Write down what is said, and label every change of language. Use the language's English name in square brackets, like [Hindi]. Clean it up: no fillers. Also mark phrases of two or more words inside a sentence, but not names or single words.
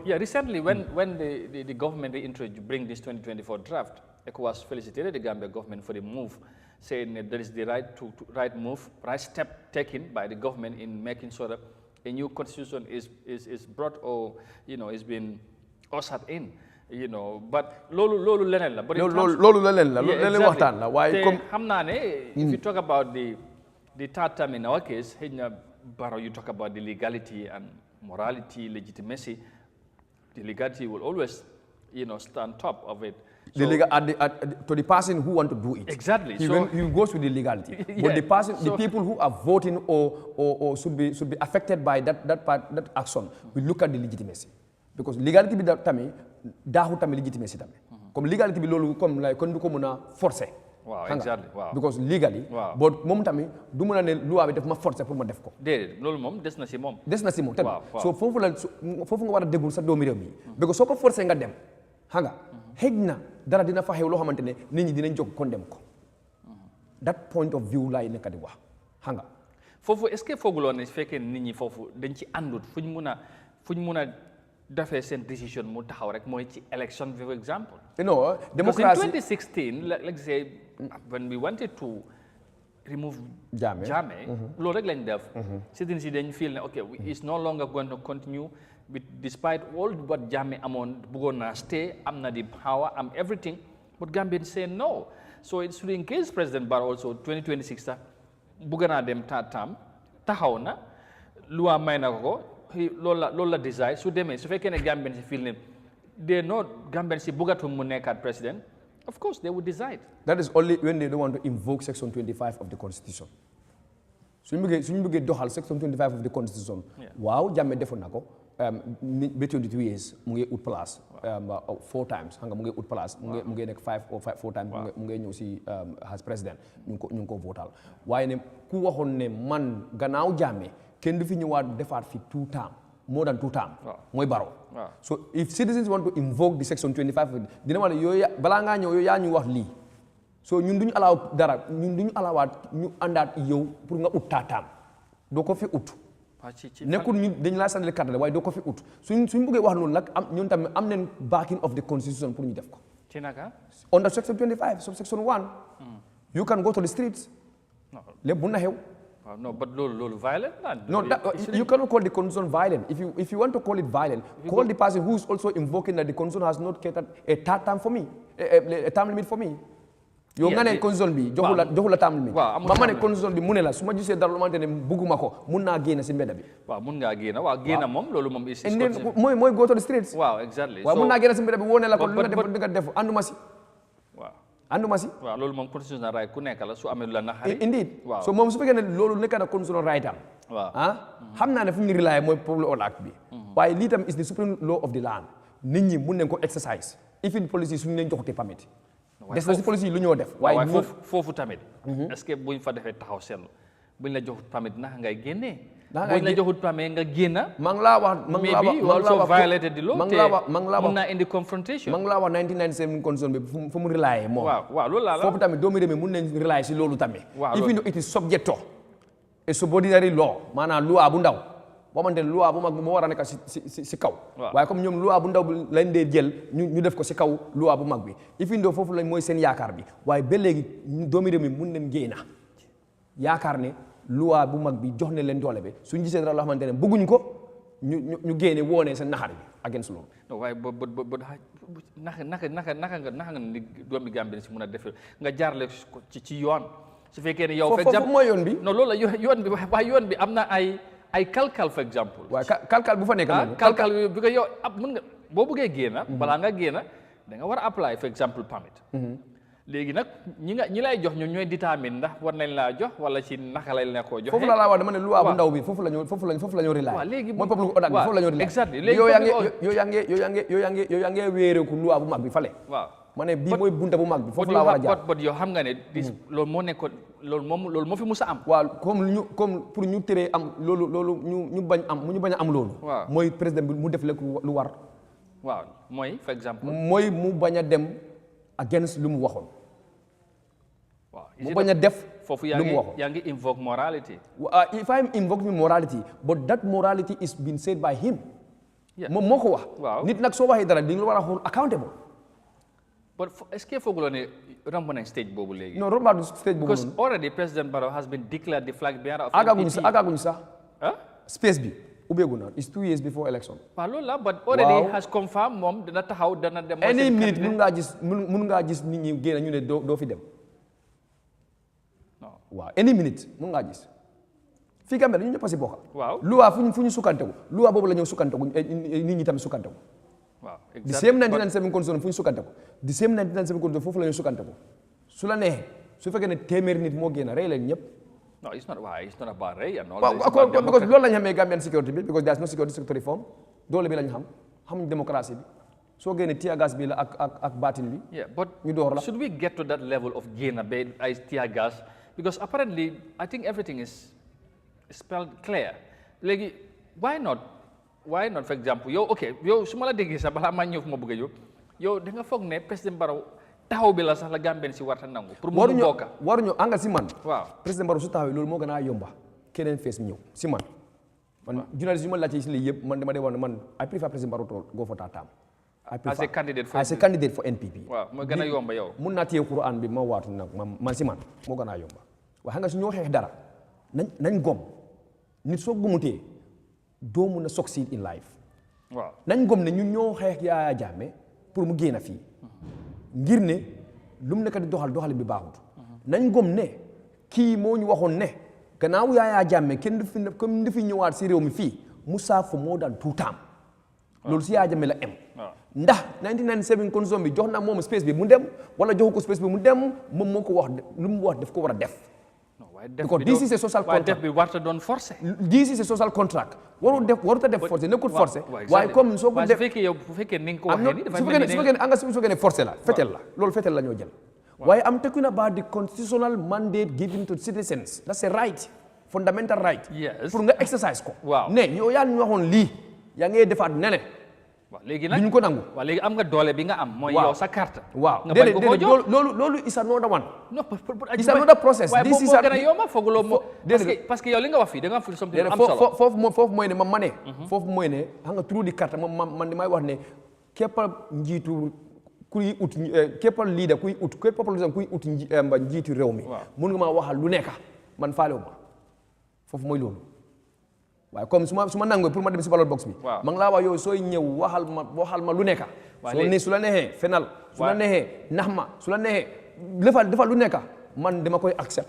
[English] Yeah, recently when the government bring this 2024 draft, ECOWAS felicitated the Gambia government for the move, saying that there is the right step taken by the government in making sure that a new constitution is brought or is being ushered in. [Wolof] But lolu leneen la. Lolu leneen la. Leneen waxtaan la. Waaye comme xam naa ne [English] if you talk about the third term in our case, [Wolof] xëy na Barrow, [English] you talk about the legality and morality, legitimacy. The legality will always, stand top of it. So, to the person who want to do it. Exactly. He goes with the legality. Yeah. But the people who are voting or should be affected by that action, we look at the legitimacy. Because legality [Wolof] bi tamit daaxu tamit legitimacy tamit. Comme legality bi loolu comme like kon du ko mën a forcer. [English] Wow, exactly. Wow. Because legally. Wow. [Wolof] But moom tamit du mën a ne loi bi daf ma forcer pour ma def ko. Déedéet loolu moom des na si moom. Des na si moom tamit. So foofu nga war a déglu sa doomi réew mi. Because soo ko forcer nga dem. Xam nga xëj na dara dina fa xew loo xamante ne nit ñi dinañ jóg condemn ko. [English] That point of view [Wolof] laay nekk di wax. Xam nga. Foofu est-ce que fooguloo ne su fekkee nit ñi foofu dañ ci àndut fu ñu mun a dafee seen décision mu taxaw rek mooy ci [English] election for example. Democracy. In 2016, let's say, when we wanted to remove Jammeh, [Wolof] loolu rek lañ def. [English] Citizens [Wolof] yi dañ [English] feel ne okay, it's no longer going to continue despite all what Jammeh [Wolof] amoon bëggoon na [English] stay, [Wolof] am na [English] the power, am everything, but Gambians say no. So it should engage President Barrow also [Wolof] 2026 bugg naa dem tam taxaw na loi may na ko loolu la desire su demee su fekkee ne Gambian si feel ne [English] they know [Wolof] Gambian si buggatum mu nekkaat président [English] of course they would decide. That is only when they don't want to invoke section 25 of the constitution. [Wolof] suñu bëggee doxal section 25 [English] of the constitution. [Wolof] waaw Jammeh defoon na ko. ba 22 years mu ngi ut place 4 times xam nga mu ngi ut place mu ngi nekk 4 times mu ngi ñëw si as président ñu ngi ko votal waaye ne ku waxoon ne man gannaaw Jammeh kenn du fi ñëwaat defaat fi 2 term [English] more than 2 term [Wolof] mooy Barrow [English] so if citizens want to invoke the section 25 [Wolof] dina wax ne yooyu balaa ngaa ñëw yooyu yaa ñu wax lii so ñun duñu alaaw dara ñun duñu alaawaat ñu àndaat yow pour nga ut taataam doo ko fi ut nekkul ñu dañ laa sànnil carte la waaye doo ko fi ut suñ bëggee wax loolu nag ñun tamit am nañ [English] backing of the constitution [Wolof] pour ñu def ko ci naka [English] under section 25 subsection 1 you can go to the streets [Wolof] lépp bu na xew [English] no but loolu violent no you cannot call the constitution violent if you want to call it violent call the person who is also invoking that the constitution has not kept a third term for me a term limit for me [Wolof] yow nga ne constitution bi joxu la term limit ma ne constitution bi mu ne la su ma gisee dara lu mante ne bugguma ko mun naa génn si mbedda bi waaw mun ngaa génn moom loolu moom is [English] mooy go to the streets [Wolof] waaw exactly waaw mun naa génn si mbedda bi woo ne la ko lu nga def anduma si waaw loolu moom [English] constitutional right [Wolof] ku nekk la su amee lu la naxari indeed so moom su fekkee ne loolu nekk na [English] constitutional right [Wolof] am xam naa ne fu mu ngi rely mooy Public Order Act bi waaye lii tam [English] is the supreme law of the land [Wolof] nit ñi mun nañ ko exercise [English] even police [Wolof] yi suñu leen joxute permit des na si police yi lu ñoo def waaye foofu tamit est-ce que buñ fa defee taxaw seetlu buñ la joxut permit naka ngay génnee buñ la joxut permit nga génna maa ngi laa wax [English] also violated the law [Wolof] mun naa indi [English] confrontation [Wolof] maa ngi laa wax 1997 constitution bi fu mu rely moom waaw loolu laa foofu tamit doomu réew mi mun nañ rely si loolu tamit [English] even though it is subject to a subordinary law [Wolof] maanaam loi bu ndaw boo xamante ne loi bu mag moo war a nekk si kaw waaye comme ñoom loi bu ndaw bi lañ dee jël ñu def ko si kaw loi bu mag bi [English] even though [Wolof] foofu lañ mooy seen yaakaar bi waaye ba léegi doomu réew mi mun nañ génn yaakaar ne loi bu mag bi jox ne leen doole bi suñu gisee dara loo xamante ne bëgguñ ko ñu génne woone seen naxar bi against loolu waaye naka nga ni doomi Gambie si mun a defee nga jaarle ci yoon su fekkee ne yow foofu mooy yoon bi non loolu la yoon bi waaye yoon bi am na ay kalkal [French] for exemple [Wolof] waaye kalkal bu fa nekk noonu kalkal bi ko yow mun nga boo bëggee génna balaa nga génna da nga war a apply [French] for exemple [Wolof] permit léegi nag ñi lay jox ñoom ñooy détermine ndax war nañ laa jox wala ci naka lay la koo joxe foofu la laa wax dama ne loi bu ndaw bi foofu la ñu rely léegi mooy Public Order bi foofu la ñu rely exactly yow yaa ngi wéereeku loi bu mag bi fale waaw ma ne bii mooy bunta bu mag bi foofu laa war a jaar but yow xam nga ne loolu moo nekkoon loolu moo fi musa am waaw comme pour ñu teree am loolu ñu bañ a am loolu mooy président bi mu def lekk lu war waaw mooy [French] for exemple [Wolof] mooy mu bañ a dem against lu mu waxoon mu bañ a def foofu lu mu waxoon yaa ngi invoke morality [English] if I'm invoking morality but that morality is being said by him [Wolof] moom moo ko wax nit nag soo waxee dara di nga war a [English] hold accountable [Wolof] but [French] est-ce que [Wolof] fooguloo ne romb nañ stage boobu léegi non romb stage boobu [English] because already President Barrow has been declared the flag bearer of [Wolof] agaguñu sax space bi ubbeegu na [English] it's 2 years before election [Wolof] waaw loolu la [English] but already has confirmed [Wolof] moom dana taxaw dana dem [English] any minute [Wolof] mun ngaa gis nit ñi génn ñu ne doo fi dem waaw [English] any minute [Wolof] mun ngaa gis fii Gambie dañu ñëpp a si bokk waaw loi fu ñu sukkanteku loi boobu la ñëw sukkanteku nit ñi tamit sukkanteku waaw [English] the same 1997 constitution [Wolof] fu ñu sukkanteku [English] the same 1997 constitution [Wolof] foofu la ñu sukkanteku su la neexee su fekkee ne téeméeri nit moo génn rey leen ñëpp [English] no it's not about rey and all [Wolof] because loolu la ñu xamee Gambian security bi [English] because there is no security sector reform [Wolof] doole bi la ñu xamuñ démocratie bi soo génnee [English] tear gas [Wolof] bi la ak baatin bi [English] but [Wolof] ñu door la [English] should we get to that level of [Wolof] génn ba ay [English] tear gas because apparently I think everything is spelled clear léegi why not for example [Wolof] yow su ma la déggee sax balaa maa ñëw fu ma bëgg a yow da nga foog ne [English] président Barrow [Wolof] taxaw bi la sax la Gambien si warta nangu pour mu bokka waruñu anga si man waaw président Barrow su taxawee loolu moo gën a yomba keneen fees ñëw si man journaliste yu ma laajte si lii yëpp man dama dee wax ne man [English] I prefer président Barrow to go for that term as a candidate for NPP [Wolof] waaw moo gën a yomba yow mun naa téye Quran bi ma waatu nag man si man moo gën a yomba waaye xam nga su ñoo xeex dara nañ gom nit soo gomutee doo mun a [English] succeed in life [Wolof] waaw nañ gom ne ñun ñoo xeex Yahya Jammeh pour mu génn fii ngir ne lu mu nekk di doxalin bi baaxut nañ gom ne kii moo ñu waxoon ne gannaaw Yahya Jammeh kenn du fi comme du fi ñëwaat si réew mi fii Musa [English] for more than 2 terms [Wolof] loolu si Yahya Jammeh la am ndax 1997 constitution bi jox na moom space bi mu dem wala joxu ko space bi mu dem moom moo ko wax lu mu wax daf ko war a def [English] because this is a social contract [Wolof] def bi warta doon forcé [English] this is a social contract [Wolof] warut a def forcé nekkul forcé waaye comme soo ko def bu fekkee ni nga ko waxee ni dafa su fekkee ne forcé la fetel la loolu fetel la ñoo jël waaye [English] am talking about the constitutional mandate given to citizens that's a right fundamental right [Wolof] pour nga exercise ko ne yow yaa ñu waxoon lii yaa ngay defaat nene waaw léegi nag duñ ko nangu waaw léegi am nga doole bi nga am mooy yow sa carte waaw déedéet loolu [English] is another one is another process this is [Wolof] gën a yomba fooguloo moo parce que yow li nga wax fii da nga fi something am solo foofu mooy ne ma ne foofu mooy ne xam nga trou di carte man damay wax ne képp njiitu kuy ut képp leader kuy ut képp population kuy ut njiitu réew mi mun nga maa waxal lu nekk man faalewu ma foofu mooy loolu waaye comme su ma nangoo pour ma dem si [English] ballot box [Wolof] bi ma ngi laa wax yow sooy ñëw waxal ma lu nekk soo ne su la neexee fenal su la neexee nax ma su la neexee defal lu nekk man dama koy accept